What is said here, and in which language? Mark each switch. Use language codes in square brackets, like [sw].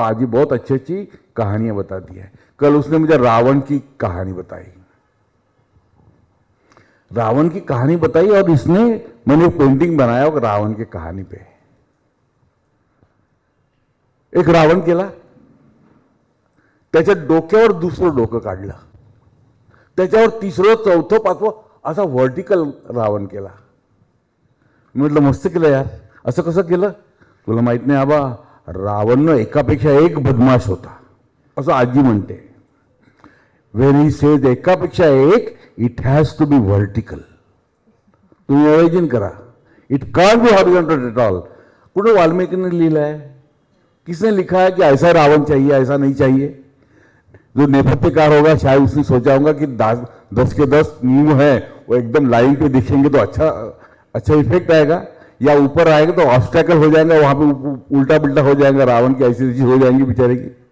[hi] आजी बहुत अच्छी अच्छी कहानियां बताती है. कल उसने मुझे रावण की कहानी बताई. रावण की कहानी बताई और मैंने एक पेंटिंग बनाया रावण की कहानी पे. [mr] एक रावण केला, त्याच्या डोक्यावर दुसरं डोकं काढलं, त्याच्यावर तिसरं चौथं पाचवं असा व्हर्टिकल रावण केला. म्हटलं मस्त केलं यार. असं कसं केलं? तुला माहित नाही आबा, रावण एकापेक्षा एक बदमाश होता असं आजी म्हणते. [en] when he says [mr] एकापेक्षा एक, [en] It has to be vertical. [mr] तुम्ही इमॅजिन करा, [en] It can't be horizontal at all. [mr] कुठं वाल्मिकीने लिहिलं आहे? [hi] किसने लिखा है कि ऐसा रावण चाहिए, ऐसा नहीं चाहिए? जो नेपथ्यकार होगा शायद उसने सोचा होगा कि 10 के 10 मुंह है वो एकदम लाइन पे दिखेंगे तो अच्छा इफेक्ट आएगा, या ऊपर आएगा तो ऑब्स्टैकल हो जाएगा, वहां पे उल्टा पुल्टा हो जाएगा, रावण की ऐसी चीज हो जाएंगी बेचारे की.